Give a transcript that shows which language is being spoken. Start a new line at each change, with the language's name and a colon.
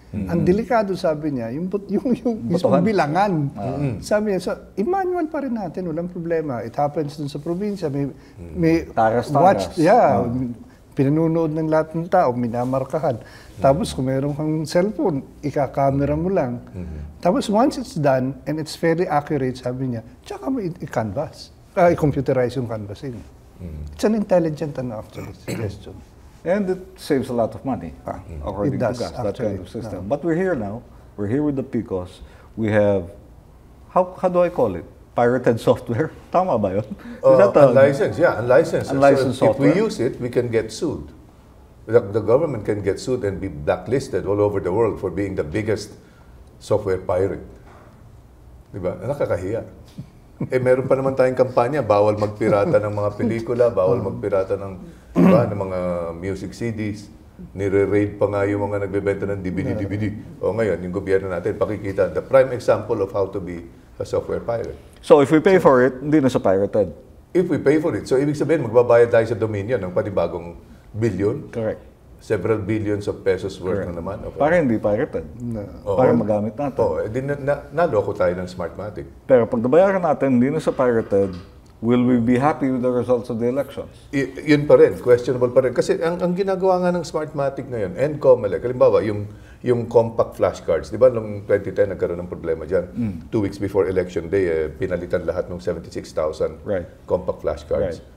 Filipino: Ang delikado, sabi niya, yung Botohan. bilangan. Sabi niya, so, i-manual pa rin natin, walang problema.
English: It happens
Filipino: dun sa probinsya. May Taras-taras. Pinanunood ng lahat ng tao, minamarkahan. Tapos kung meron kang cellphone, ika-camera mo lang.
English: Tapos once it's done, and it's fairly accurate,
Filipino: sabi niya, tsaka mo i-canvas.
English: I-computerize yung canvassing. It's an intelligent actually suggestion. And it saves a lot of money, according it does, to Gas, that kind of actually. system. But we're here now. We're here with the PICOS. We have, how do I call it? Pirated software?
Filipino: Tama ba yun?
English: Unlicensed, yeah, unlicensed. Unlicensed So if we software. use it, we can get sued. The government can get sued and be blacklisted all over the world for being the biggest software pirate.
Filipino: Diba? Nakakahiya. Meron pa naman tayong kampanya, bawal magpirata ng mga pelikula, bawal magpirata ng, diba, ng mga music CDs. Nire-raid pa nga yung mga nagbebenta ng DVD. O ngayon, yung gobyerno natin, pakikita,
English: the prime example of how to be a software pirate. So if we pay for it,
Filipino: hindi na siya pirated.
English: If we pay for it.
Filipino: So, ibig sabihin, magbabayad tayo sa Dominion ng panibagong billion.
English: Correct. Several billions of pesos worth
Filipino: na naman.
English: Okay.
Filipino: Para hindi pirated. Para magamit natin. Oo, di naloko tayo ng Smartmatic. Pero pag nabayaran natin, hindi na siya pirated,
English: will we be happy with the results of the elections?
Filipino: Yun pa rin, questionable pa rin. Kasi ang ginagawa nga ng Smartmatic ngayon, and COMELEC, halimbawa, yung compact flashcards, di ba, noong 2010 nagkaroon ng problema dyan. 2 weeks before election day, pinalitan lahat ng 76,000 compact flashcards.